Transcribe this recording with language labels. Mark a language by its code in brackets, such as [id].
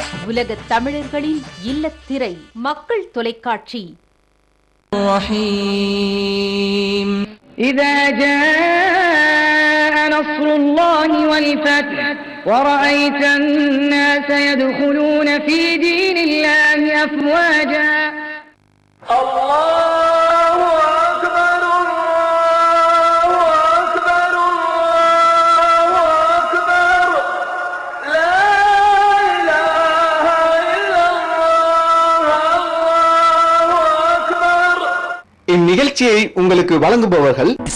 [ta] உலக தமிழர்களின் இல்லத்திரை மக்கள் தொலைக்காட்சி. [ar] إذا جاء نصر الله والفتح ورأيت الناس يدخلون في دين الله أفواجا الله أكبر الله أكبر الله أكبر لا إله إلا الله الله أكبر. [ta] இந்நிகழ்ச்சியை உங்களுக்கு வழங்குபவர்கள்